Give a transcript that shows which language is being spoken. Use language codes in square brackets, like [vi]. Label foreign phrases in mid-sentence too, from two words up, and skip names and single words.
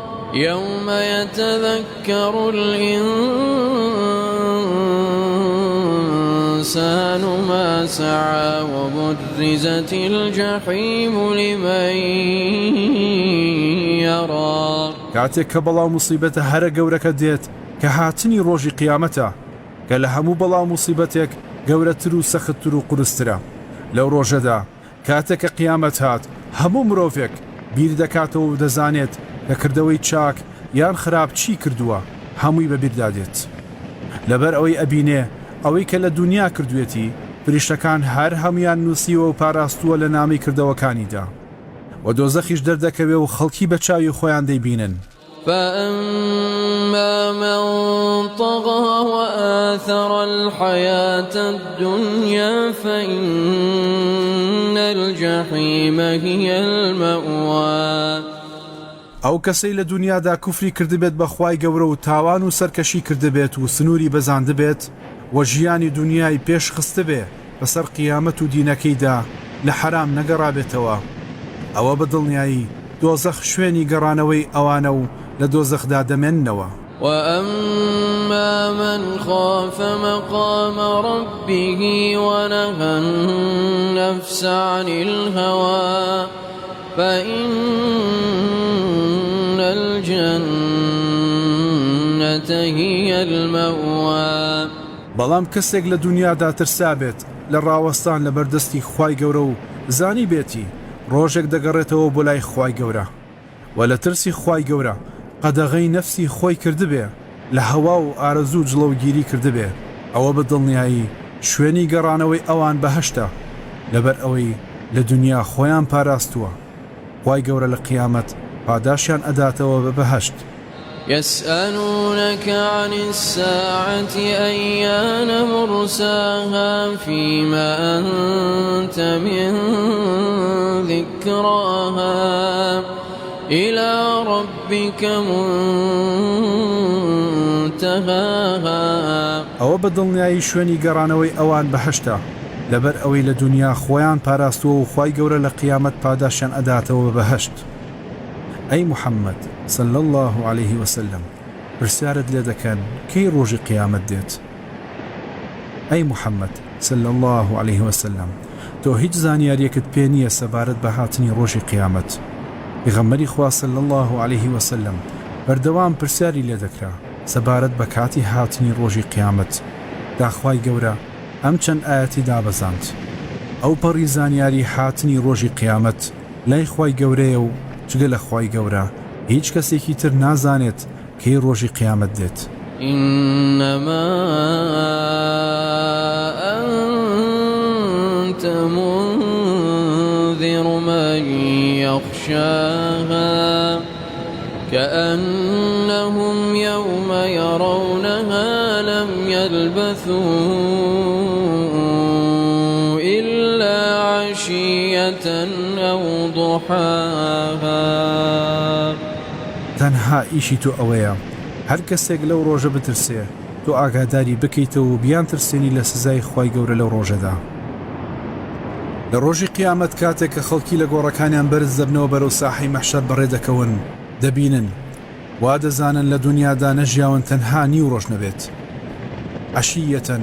[ar] يوم يتذكر الإنسان ما سعى وبرزت الجحيم لمن يرى [ckb] کاتێک کە بەڵاو موسیبەتە هەرە گەورەکە دێت کە هاتنی ڕۆژی قیامەتە کە لە هەموو بەڵاو موسیبەتێک گەورەتر و سەختتر و قورسترە لەو ڕۆژەدا کاتێک کە قیامەت هات هەموو مرۆڤێک بیر دەکاتەوە و دەزانێت کە کردەوەی چاک یان خراپ چی کردووە هەمووی بەبیردادێت لەبەر ئەوەی ئەبینێ ئەوەی کە لە دنیا کردوێتی فریشتەکان هەر هەمویان نووسیوە و پاراستووە لە نامی کردەوەکانیدا و دۆزەخیش دەردەکەوێ و خەڵکی بە چاوی خۆیان دەیبینن [ar] فأما من طغى وآثر الحياة الدنيا فإن الجحيم هي المأوى [ckb] ئەو کەسەی لە دنیادا کوفری کردبێت بە خوای گەورە و تاوان و سەرکەشی کردبێت و سنووری بەزاندبێت و ژیانی دنیای پێش خستبێ بەسەر قیامەت و دینەکەیدا لە حرام نەگەڕابێتەوە ئەوە بەدڵنیایی دۆزەخ شوێنی گەڕانەوەی ئەوانە و لە دۆزەخدا دەمێننەوە [ar] وأما من خاف مقام ربه ونهى النفس عن الهوى فإن الجنة هي المأوى [ckb] بەڵام کەسێک لە دنیادا ترسا بێت لە ڕاوەستان لە بەردەستی خوای گەورە و زانی بێتی ڕۆژێک دەگەڕێتەوە بۆ لای خوای گەورە و لە ترسی خوای گەورە قەدەغەی نەفسی خۆی کردبێ لە هەوا و ئارەزوو جڵەوگیری کردبێ ئەوە بەدڵنیایی شوێنی گەڕانەوەی ئەوان بەهەشتە لەبەر ئەوەی لە دنیا خۆیان پاراستووە خوای گەورە لە قیامەت پاداشیان ئەداتەوە بە بەهەشت [ar] يسألونك عن الساعة أيان مرساها فيما أنت من ذكراها إلى ربك منتهاها [ckb] ئەوە بەدڵنیایی شوێنی گەڕانەوەی ئەوان بەهەشتە لەبەر ئەوەی لە دنیا خۆیان پاراستووە و خوای گەورە لە قیامەت پاداشیان ئەداتەوە بەهەشت ئەی محەممەد صلى [ar] الله عليه وسلم [ckb] پرسیارت لێ دەکەن کەی ڕۆژی قیامەت دێت ئەی محەممەد [ar] صلى الله عليه وسلم [ckb] تۆ هیچ زانیاریەکت پێ نییە سەبارەت بە هاتنی ڕۆژی قیامەت پێغەمبەری خوا [ar] صلى الله عليه وسلم [ckb] بەردەوام پرسیاری لێ دەکرا سەبارەت بە کاتی هاتنی ڕۆژی قیامەت داخوای گەورە ئەم چەند ئاەتی دابەزاند ئەو پەڕی زانیاری هاتنی ڕۆژی قیامەت لای خوای گەورەیە و جگە لە خوای گەورە هیچ کەسێکی تر نازانێت کەی ڕۆژی قیامەت دێت [ar] إنما أنت منذر من يخشاها كأنهم يوم يرونها لم يلبثوا إلا عشية أو ضحاها [ckb] تەنها ئیشی تۆ ئەوەیە هەر کەسێک لەو ڕۆژە بترسێ تۆ ئاگاداری بکەیتەوە و بیان ترسێنی لە سزای خوای گەورە لەو ڕۆژەدا لە ڕۆژی قیامەت کاتێک کە خەڵکی لە گۆڕەکانیان بەرز دەبنەوە بەرەو ساحەی مەحشەر بەڕێ دەکەون دەبینن وا دەزانن لە دنیادا نەژیاون تەنها نیو ڕۆژ نەبێت عەشیەتەن